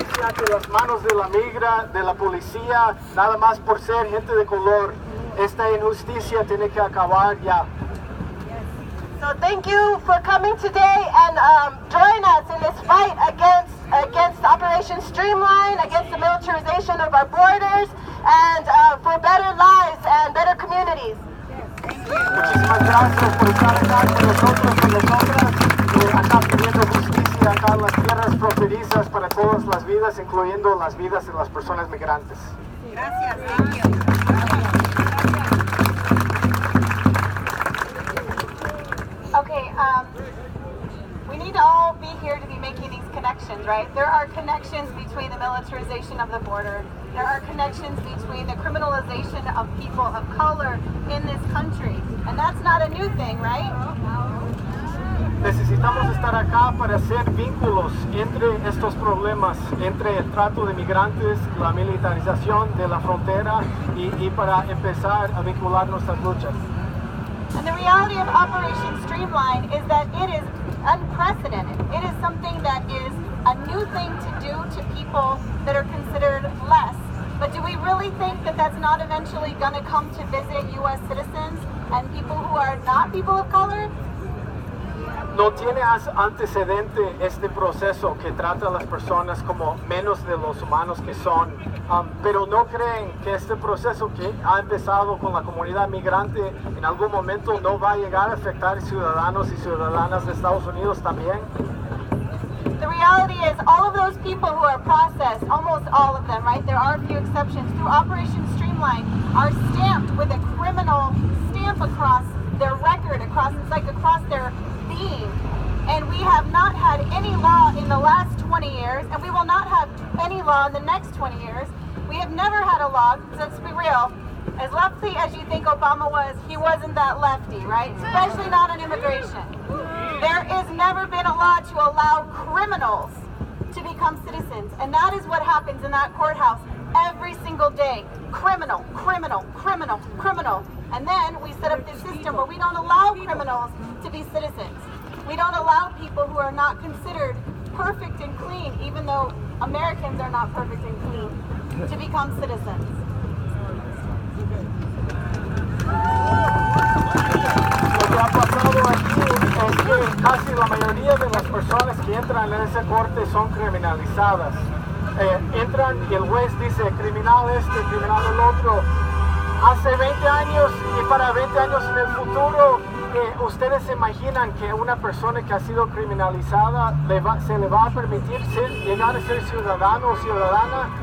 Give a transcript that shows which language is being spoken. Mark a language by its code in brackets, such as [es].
[es] Que las manos de la migra, de la policía, nada más por ser gente de color. Esta injusticia tiene que acabar ya. [en] So thank you for coming today and join us in this fight against Operation Streamline, against the militarization of our borders, and for better lives and better communities. [es] Muchísimas gracias por estar acá con nosotros y nosotras, acá pidiendo justicia acá en las tierras fronterizas para todas las vidas, incluyendo las vidas de las personas migrantes. [en] Gracias. Thank you. Okay, we need to all be here to be making these connections, right? There are connections between the militarization of the border. There are connections between the criminalization of people of color in this country. And that's not a new thing, right? [es] Necesitamos estar acá para hacer vínculos entre estos problemas, entre el trato de migrantes, la militarización de la frontera y para empezar a vincular nuestras luchas. [en] And the reality of Operation Streamline is that it is unprecedented. It is something that is a new thing to do to people that are considered less. But do we really think that that's not eventually going to come to visit U.S. citizens? and people who are not people of color. [es] No tiene antecedente este proceso que trata a las personas como menos de los humanos que son, pero no creen que este proceso que ha empezado con la comunidad migrante en algún momento no va a llegar a afectar ciudadanos y ciudadanas de Estados Unidos también. [en] The reality is all of those people who are processed, almost all of them, right? There are a few exceptions, through Operation Streamline are stamped with a criminal stamp across their record, across their being. And we have not had any law in the last 20 years, and we will not have any law in the next 20 years. We have never had a law, let's be real, as lefty as you think Obama was, he wasn't that lefty, right? Especially not on immigration. There has never been a law to allow criminals to become citizens, and that is what happens in that courthouse every single day. Criminal, criminal, criminal, criminal. And then we set up this system where we don't allow criminals to be citizens. We don't allow people who are not considered perfect and clean, even though Americans are not perfect and clean, to become citizens. [es] Lo que ha pasado aquí es que casi la mayoría de las personas que entran en esa corte son criminalizadas. Entran y el juez dice criminal este, criminal el otro. Hace 20 años y para 20 años en el futuro, ¿ustedes se imaginan que una persona que ha sido criminalizada se le va a permitir llegar a ser ciudadano o ciudadana?